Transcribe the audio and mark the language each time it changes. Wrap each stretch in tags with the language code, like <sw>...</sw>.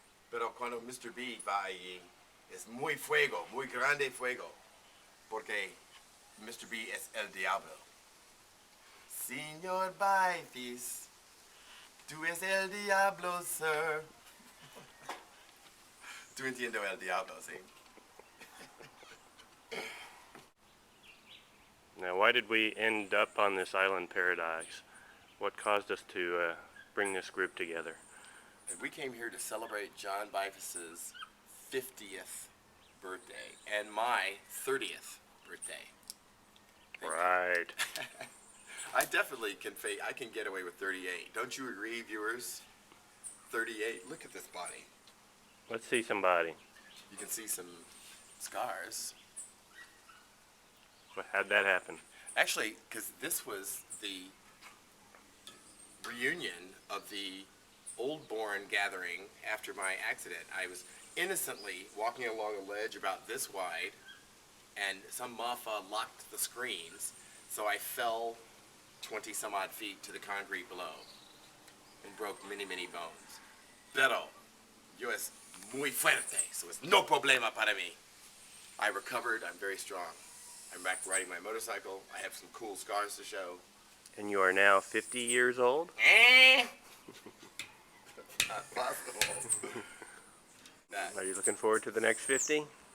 <es>Pero cuando Mr. B va allí, es muy fuego, muy grande fuego, porque Mr. B es el diablo. Señor Baifis, tú es el diablo, sir. Tú entiendo el diablo, ¿sí?</es> <en>Now, why did we end up on this island paradise? What caused us to bring this group together? We came here to celebrate John Bifus's 50th birthday and my 30th birthday. Right. I definitely can I can get away with 38. Don't you agree, viewers? 38. Look at this body. Let's see somebody. You can see some scars. How'd that happen? Actually, because this was the reunion of the Old Bourne gathering after my accident. I was innocently walking along a ledge about this wide, and some mafia locked the screens, so I fell 20 some odd feet to the concrete below and broke many bones.</en> <es>Pero yo es muy fuerte,</es> <en>so it's no</en> <es>problema para mí.</es> <en>I recovered, I'm very strong. I'm back riding my motorcycle. I have some cool scars to show. And you are now 50 years old? Not possible. Are you looking forward to the next 50?</en>